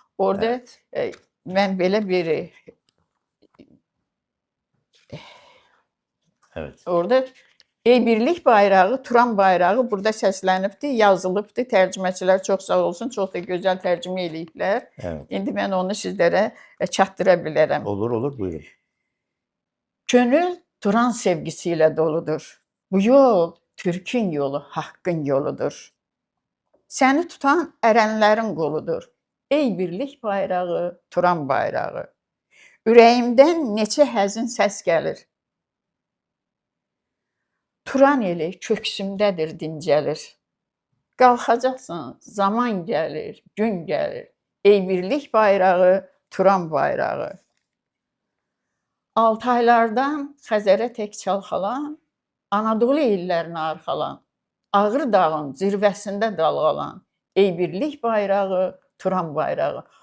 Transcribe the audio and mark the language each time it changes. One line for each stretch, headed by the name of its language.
Azerbaijani: Orada mən belə bir orada Ey Birlik bayrağı, Turan bayrağı burada səslənibdi, yazılıbdı. Tərcüməçilər çox sağ olsun, çox da gözəl tərcümə eləyiblər.
Turkish: Evet.
Azerbaijani: İndi mən onu sizlərə çatdıra bilərəm. Olur olur buyurun.
Turkish: Könül Turan sevgisiyle doludur. Bu yol Türk'ün yolu, hakkın yoludur. Seni tutan erenlerin koludur. Ey birlik bayrağı, Turan bayrağı.
Azerbaijani: Ürəyimdən neçə həzin səs gəlir. Turan eli köksümdədir dincəlir. Qalxacaqsan, zaman gəlir, gün gəlir. Ey birlik bayrağı, Turan bayrağı. Altaylardan Xəzərə tək çalxalan, Anadolu illərini arxalan, Ağrı dağın zirvəsində dalğalan, Ey birlik bayrağı, Turan bayrağı.